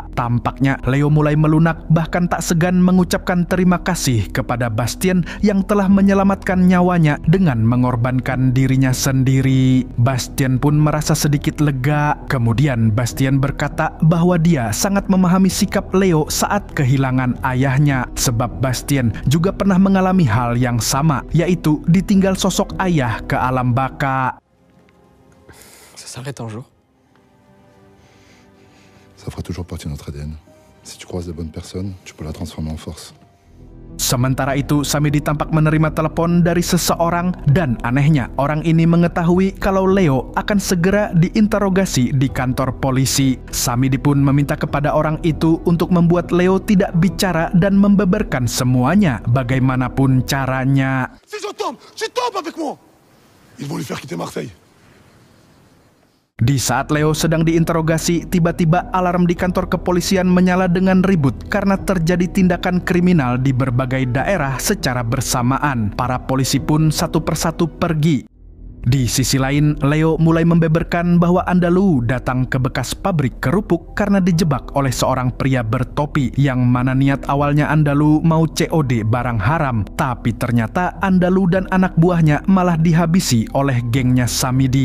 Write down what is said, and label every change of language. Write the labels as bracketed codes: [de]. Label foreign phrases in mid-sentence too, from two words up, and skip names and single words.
[id] Tampaknya Leo mulai melunak, bahkan tak segan mengucapkan terima kasih kepada Bastien yang telah menyelamatkan nyawanya dengan mengorbankan dirinya sendiri. Bastien pun merasa sedikit lega. Kemudian Bastien berkata bahwa dia sangat memahami sikap Leo saat kehilangan ayahnya, sebab Bastien juga pernah mengalami hal yang sama, yaitu ditinggal sosok ayah ke alam baka. [fr] Ça s'arrête un jour. Ça fera toujours partie de notre ADN. Si tu croises la bonne personne, tu peux la transformer en force. [id] Sementara itu, Samidi tampak menerima telepon dari seseorang dan anehnya orang ini mengetahui kalau Leo akan segera diinterogasi di kantor polisi. Samidi pun meminta kepada orang itu untuk membuat Leo tidak bicara dan membeberkan semuanya bagaimanapun caranya. [fr] Si je tombe, tu tombes avec moi. Ils vont lui faire quitter Marseille. [id] Di saat Leo sedang diinterogasi, tiba-tiba alarm di kantor kepolisian menyala dengan ribut karena terjadi tindakan kriminal di berbagai daerah secara bersamaan. Para polisi pun satu persatu pergi. Di sisi lain, Leo mulai membeberkan bahwa Andalu datang ke bekas pabrik kerupuk karena dijebak oleh seorang pria bertopi yang mana niat awalnya Andalu mau COD barang haram, tapi ternyata Andalu dan anak buahnya malah dihabisi oleh gengnya Samidi.